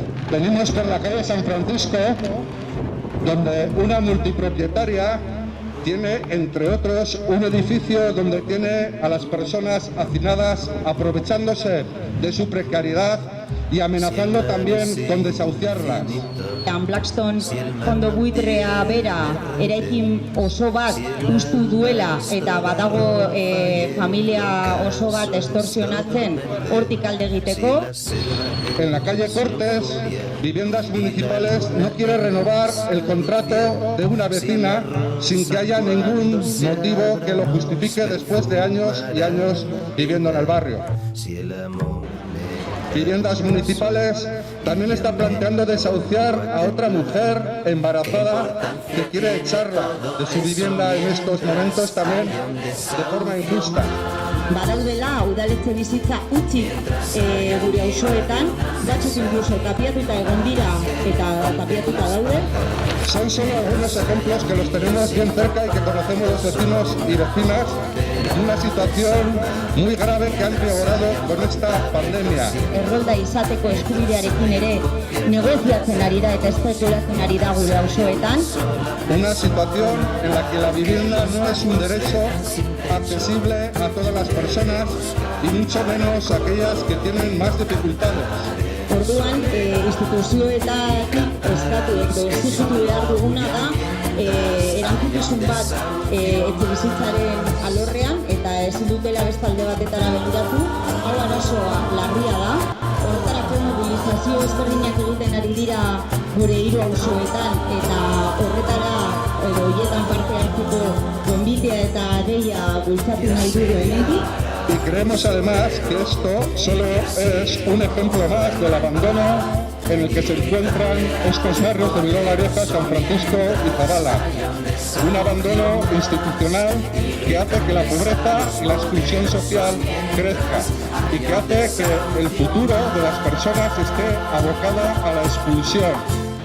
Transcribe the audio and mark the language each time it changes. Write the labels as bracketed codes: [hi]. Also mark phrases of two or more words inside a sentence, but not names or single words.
[es] Venimos por la calle San Francisco, donde una multipropietaria tiene, entre otros, un edificio donde tiene a las personas hacinadas aprovechándose de su precariedad y amenazando también con desahuciarlas. [eu] Blackstone fondo buitrea bera eraikin oso bat hustu duela eta badago familia oso bat extorsionatzen hortik alde egiteko. [es] En la calle Cortes, Viviendas Municipales no quiere renovar el contrato de una vecina sin que haya ningún motivo que lo justifique después de años y años viviendo en el barrio. Viviendas Municipales también está planteando desahuciar a otra mujer embarazada que quiere echarla de su vivienda en estos momentos también de forma injusta. [eu] Badaudela udaletxe bizitza utzik gure auzoetan, batzuk incluso tapiatuta egon dira eta tapiatuta daude. [es] Son solo algunos ejemplos que los tenemos bien cerca y que conocemos los vecinos y vecinas de una situación muy grave que han empeorado con esta pandemia. [eu] Errolda izateko eskubidearekin ere negoziatzen ari da eta espekulatzen ari da gure auzoetan. [es] Una situación en la que la vivienda no es un derecho accesible a todas las personas y mucho menos a aquellas que tienen más dificultades. [eu] Orduan, instituzioetatik eskatu edo exigitu behar duguna da erantzukizun bat etxebizitzaren alorrean eta ezin dutela beste alde batetara begiratu. Hau arazoa larria da. Horretarako mobilizazio ezberdinak egiten ari dira gure hiru auzoetan eta horretara edo horietan parte hartzeko gonbitea eta deia bultzatu nahi dugu hemendik. [es] Y creemos además que esto solo es un ejemplo más del abandono en el que se encuentran estos barrios de Bilbao la Vieja, San Francisco y Zabala. Un abandono institucional que hace que la pobreza y la exclusión social crezca y que hace que el futuro de las personas esté abocada a la expulsión.